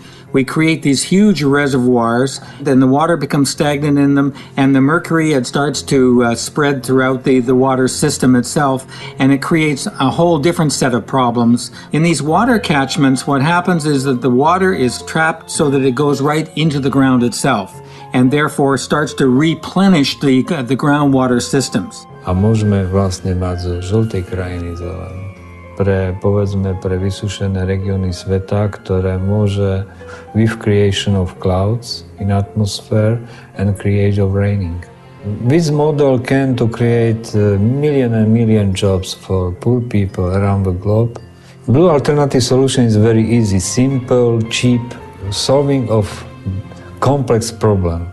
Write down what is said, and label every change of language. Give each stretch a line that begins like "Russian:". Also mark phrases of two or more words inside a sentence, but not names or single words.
English: We create these huge reservoirs, then the water becomes stagnant in them, and the mercury, it starts to spread throughout the water system itself, and it creates a whole different set of problems. In these water catchments, what happens is that the water is trapped so that it goes right into the ground itself, and therefore starts to replenish the groundwater systems.
Slovak: A môžeme vlastne mať zo žltej krajiny zelenú. Pre vysušené regióny sveta, ktoré môže
English: with creation of clouds in atmosphere and create of raining. This model can to create million and million jobs for poor people around the globe. Blue alternative solution is very easy, simple, cheap, solving of complex problem.